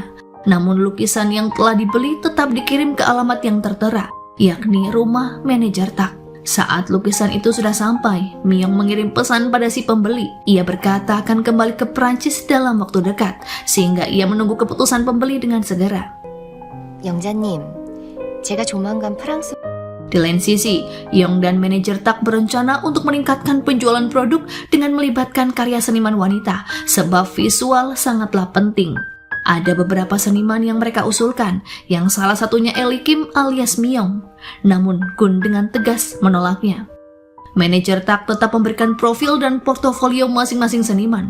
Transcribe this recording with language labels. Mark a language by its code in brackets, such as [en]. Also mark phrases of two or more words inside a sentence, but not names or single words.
[id] Namun lukisan yang telah dibeli tetap dikirim ke alamat yang tertera, yakni rumah manajer Tak. Saat lukisan itu sudah sampai, Myong mengirim pesan pada si pembeli. Ia berkata akan kembali ke Prancis dalam waktu dekat, sehingga ia menunggu keputusan pembeli dengan segera. [ko] 영자님, 제가 조만간 프랑스 [id] Di lain sisi, Yong dan manajer Tak berencana untuk meningkatkan penjualan produk dengan melibatkan karya seniman wanita, sebab visual sangatlah penting. Ada beberapa seniman yang mereka usulkan, yang salah satunya Ellie Kim alias Myong. Namun Gun dengan tegas menolaknya. Manajer Tak tetap memberikan profil dan portofolio masing-masing seniman.